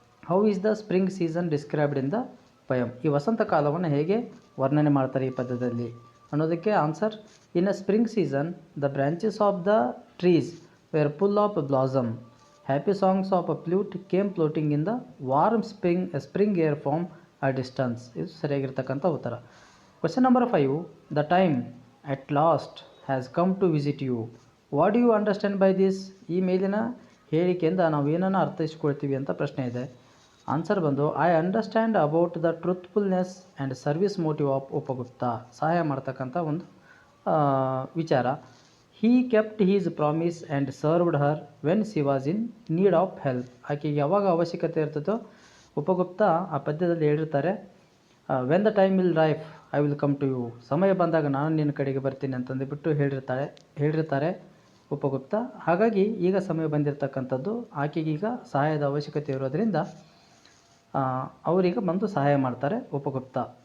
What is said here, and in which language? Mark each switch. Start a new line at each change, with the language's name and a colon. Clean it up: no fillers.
English: How is the spring season described in the poem?
Kannada: ಈ ವಸಂತ ಕಾಲವನ್ನು ಹೇಗೆ ವರ್ಣನೆ ಮಾಡ್ತಾರೆ ಈ ಪದ್ಯದಲ್ಲಿ ಅನ್ನೋದಕ್ಕೆ
English: Answer, in a spring season the branches of the trees were full of blossom. Happy songs of a flute came floating in the warm spring air from a distance.
Kannada: ಇದು ಸರಿಯಾಗಿರ್ತಕ್ಕಂಥ ಉತ್ತರ. Question number 5,
English: the time at last has come to visit you. What do you understand by this?
Kannada: ಈ ಮೇಲಿನ ಹೇಳಿಕೆಯಿಂದ ನಾವು ಏನನ್ನು ಅರ್ಥೈಸ್ಕೊಳ್ತೀವಿ ಅಂತ ಪ್ರಶ್ನೆ ಇದೆ.
English: Answer ಬಂದು I understand about the truthfulness and service motive of Upagupta.
Kannada: ಸಹಾಯ ಮಾಡ್ತಕ್ಕಂಥ ಒಂದು ವಿಚಾರ.
English: He kept his promise and served her when she was in need of help.
Kannada: ಆಕೆಗೆ ಯಾವಾಗ ಅವಶ್ಯಕತೆ ಇರ್ತದೋ ಉಪಗುಪ್ತ ಆ ಪದ್ಯದಲ್ಲಿ ಹೇಳಿರ್ತಾರೆ,
English: When the time will ripe I will come to you.
Kannada: ಸಮಯ ಬಂದಾಗ ನಾನು ನಿನ್ನ ಕಡೆಗೆ ಬರ್ತೀನಿ ಅಂತಂದುಬಿಟ್ಟು ಹೇಳಿರ್ತಾರೆ. ಉಪಗುಪ್ತ. ಹಾಗಾಗಿ ಈಗ ಸಮಯ ಬಂದಿರತಕ್ಕಂಥದ್ದು, ಆಕೆಗೀಗ ಸಹಾಯದ ಅವಶ್ಯಕತೆ ಇರೋದರಿಂದ ಅವರೀಗ ಬಂದು ಸಹಾಯ ಮಾಡ್ತಾರೆ ಉಪಗುಪ್ತ.